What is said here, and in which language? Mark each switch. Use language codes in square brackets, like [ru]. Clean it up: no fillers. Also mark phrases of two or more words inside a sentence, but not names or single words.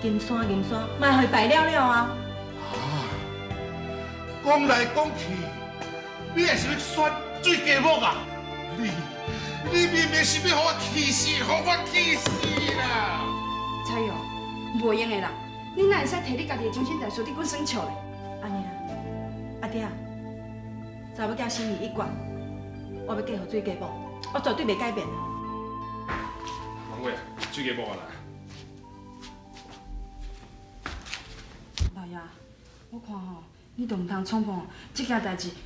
[nan] 金山，莫互伊败了了啊！讲来讲去，你也是要选水家母啊？你明明是要互我气死，互我气死啦！蔡友，袂用的啦，你哪会使摕你家己的终身大事伫滚耍笑咧？安尼啊，阿爹啊，查某囝心意已决，我要嫁予水家母，我绝对袂改变。王伟，水家母啊来。老爷，我看吼，你都唔通冲动，这件代志。